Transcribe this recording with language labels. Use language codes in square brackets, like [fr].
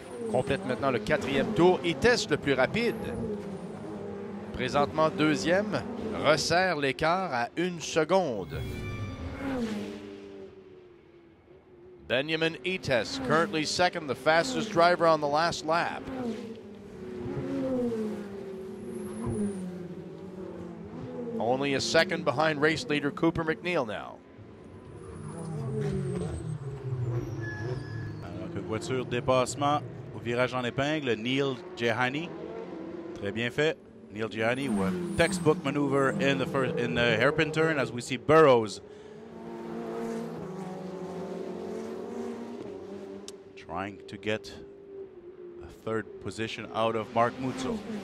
[fr] Complète maintenant le 4e tour. Ites le plus rapide. Présentement 2e. Resserre l'écart à 1 seconde. [en] Benjamin Ites, currently second, the fastest driver on the last lap. Only a second behind race leader Cooper MacNeil now. [fr] Alors que voiture de dépassement au virage en épingle, Neil Jahani. Très bien fait. [en] Neil Jahani, textbook maneuver in the hairpin turn as we see Burrows trying to get a third position out of Mark Muzzo.